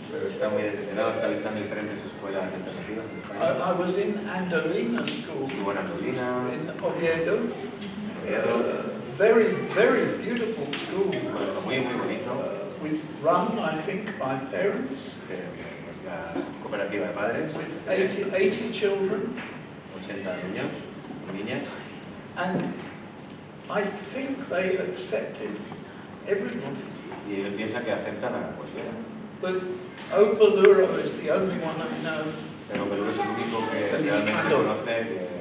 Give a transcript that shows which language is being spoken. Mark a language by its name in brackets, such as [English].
[Spanish] Pero está muy decepcionado, está visitando diferentes escuelas alternativas en España. [English] I was in Andolina School [Spanish] Estuvo en Antolina, [English] in Oviedo. [Spanish] Oviedo, [English] Very, very beautiful school. [Spanish] un colegio muy bonito, [English] With run, I think, by parents. [Spanish] que es la cooperativa de padres, [English] With 80 children. [Spanish] 80 niños y niñas, [English] And I think they accepted everyone. [Spanish] y él piensa que aceptan a cualquiera. [English] But Opeluro is the only one I know [Spanish] Pero Perú es el único que realmente conoce que